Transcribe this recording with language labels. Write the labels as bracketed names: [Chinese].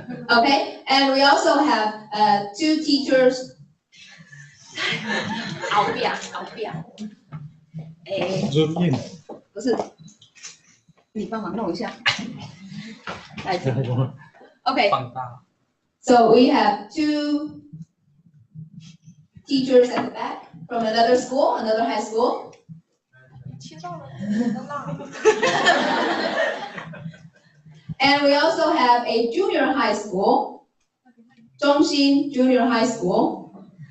[English] Okay, and we also have 2 teachers. [Chinese] 熬表，不是，你帮忙弄一下。 [English] Okay. So we have 2 teachers at the back from another school, another high school. And we also have a junior high school, Zhongxin Junior High School.